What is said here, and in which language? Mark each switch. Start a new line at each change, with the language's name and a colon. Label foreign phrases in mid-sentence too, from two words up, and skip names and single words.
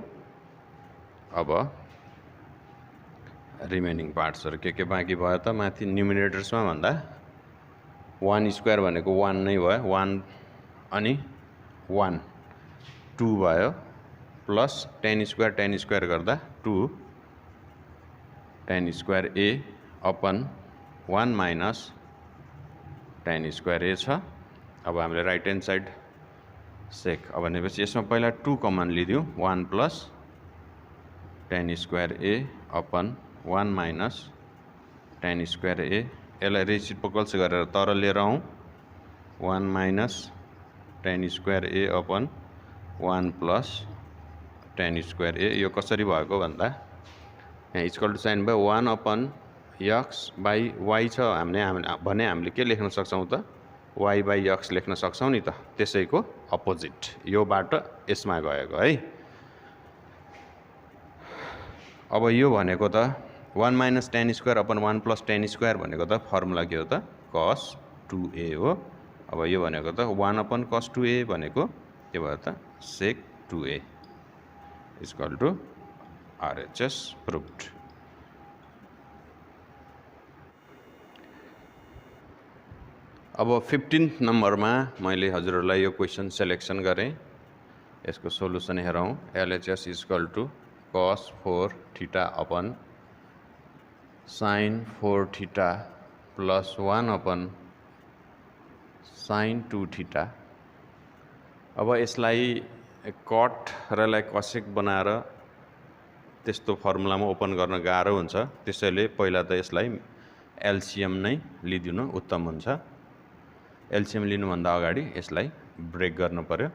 Nepali: अब
English: remaining parts
Nepali: के बाँकी भयो त माथि न्युमिनेटर्समा भन्दा 1 स्क्वायर भनेको 1 नै भयो, 1 अनि 1 2 भयो
English: plus tan square
Nepali: गर्दा
English: 2 tan square a upon 1 minus tan square a
Nepali: छ। अब हामीले
English: right hand side sec
Nepali: अब भनेपछि यसमा पहिला 2 कमन लिदिउँ।
English: 1 plus tan square a upon 1 minus tan square a,
Nepali: यसलाई रेसिप्रोकल्स गरेर तर लिएर आउँ।
English: 1 minus tan square a upon 1 plus tan square a.
Nepali: यो कसरी भएको भन्दा यहाँ
English: equal to sign
Nepali: भयो
English: 1 upon x by y
Nepali: छ हामीले के लेख्न सक्छौँ त
English: y by x
Nepali: लेख्न सक्छौँ नि त, त्यसैको अपोजिट योबाट यसमा गएको है। अब यो भनेको त
English: 1 minus tan square upon 1 plus tan square
Nepali: भनेको त फर्मुला के हो त cos 2a हो। अब यो भनेको त
English: 1 upon cos 2a
Nepali: भनेको के भयो त
English: sec 2a equal to RHS proved.
Nepali: अब 15 नम्बरमा मैले हजुरहरूलाई यो
English: question selection
Nepali: गरेँ। यसको सोलुसन हेरौँ।
English: LHS equal to cos 4 theta upon sin 4 theta plus 1 upon sin 2 theta.
Nepali: अब यसलाई कट र लाई कसेक बनाएर त्यस्तो फर्मुलामा ओपन गर्न गाह्रो हुन्छ, त्यसैले पहिला त यसलाई एलसीएम नै लिदिनु उत्तम हुन्छ। एलसीएम लिनुभन्दा अगाडि यसलाई ब्रेक गर्नु पर्यो।